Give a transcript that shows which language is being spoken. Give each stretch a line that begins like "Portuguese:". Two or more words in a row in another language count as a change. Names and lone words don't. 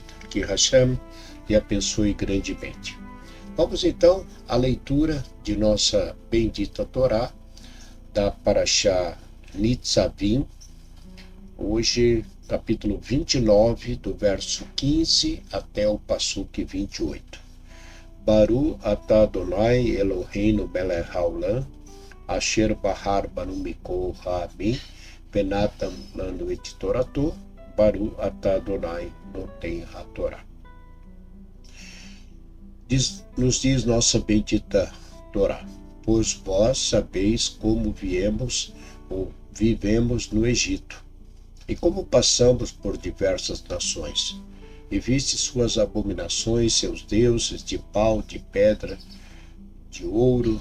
Portuguese: Que Hashem lhe abençoe grandemente. Vamos então à leitura de nossa bendita Torá, da Parashá Nitzavim, hoje capítulo 29, do verso 15 até o Passuque 28.
Hebrew: ברוך אתה אדוני אלוהינו מלך העולם, אשר בחר בנו מכל העמים, ונתן לנו את תורתו, ברוך אתה אדוני נותן התורה.
Portuguese: Nos diz nossa bendita Torá: pois vós sabeis como viemos ou vivemos no Egito, e como passamos por diversas nações, e viste suas abominações, seus deuses de pau, de pedra, de ouro.